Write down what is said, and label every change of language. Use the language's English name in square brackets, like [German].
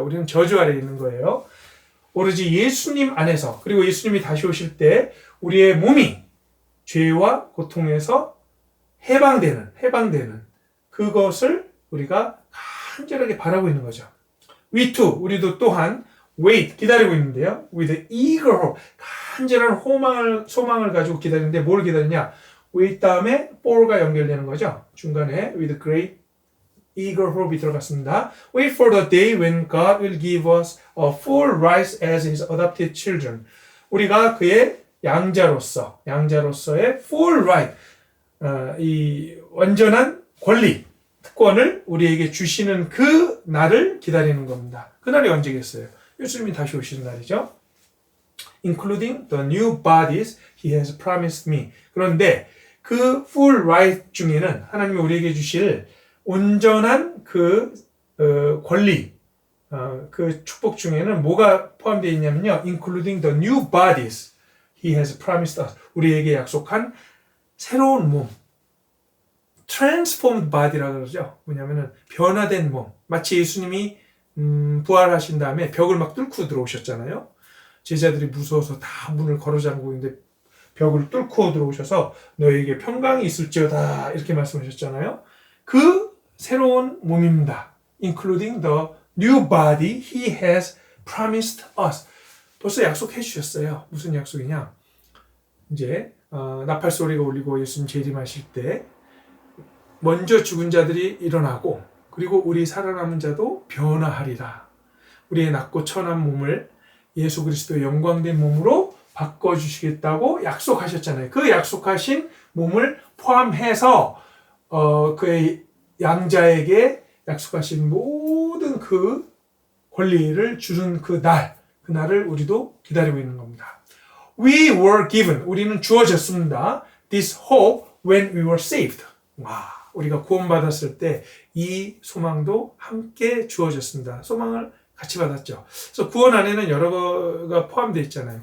[Korean] 우리는 저주 아래에 있는 거예요. 오로지 예수님 안에서 그리고 예수님이 다시 오실 때 우리의 몸이 죄와 고통에서 해방되는 그것을 우리가 간절하게 바라고 있는 거죠. [English] We too, [Korean] 우리도 또한 [English] wait, [Korean] 기다리고 있는데요. [English] With eager hope, [Korean] 간절한 소망을 가지고 기다리는데 뭘 기다리냐? wait 다음에 for가 연결되는 거죠. 중간에 [English] with great eager hope [Korean] 이 들어갔습니다. [English] Wait for the day when God will give us a full rights as His adopted children. [Korean] 우리가 그의 양자로서의 [English] full right, [Korean] 이 완전한 권리, 특권을 우리에게 주시는 그 날을 기다리는 겁니다. 그 날이 언제겠어요? 예수님이 다시 오시는 날이죠. [English] Including the new bodies He has promised me. [Korean] 그런데 그 full right 중에는 하나님이 우리에게 주실 온전한 그 권리, 그 축복 중에는 뭐가 포함되어 있냐면요. [English] including the new bodies he has promised us. [Korean] 우리에게 약속한 새로운 몸. [English] transformed body [Korean] 라고 그러죠. 뭐냐면은 변화된 몸. 마치 예수님이 부활하신 다음에 벽을 막 뚫고 들어오셨잖아요. 제자들이 무서워서 다 문을 걸어잠그고 있는데 벽을 뚫고 들어오셔서 너에게 평강이 있을지어다 이렇게 말씀하셨잖아요. 그 새로운 몸입니다. [English] including the new body he has promised us. [Korean] 벌써 약속해 주셨어요. 무슨 약속이냐? 이제 나팔 소리가 울리고 예수님 재림하실 때 먼저 죽은 자들이 일어나고 그리고 우리 살아남은 자도 변화하리라. 우리의 낮고 천한 몸을 예수 그리스도의 영광된 몸으로 바꿔주시겠다고 약속하셨잖아요. 그 약속하신 몸을 포함해서 그의 양자에게 약속하신 모든 그 권리를 주는 그날을 우리도 기다리고 있는 겁니다. [English] We were given, [Korean] 우리는 주어졌습니다. [English] This hope when we were saved. [Korean] 와, 우리가 구원받았을 때 이 소망도 함께 주어졌습니다. 소망을 같이 받았죠. 그래서 구원 안에는 여러 가지가 포함되어 있잖아요.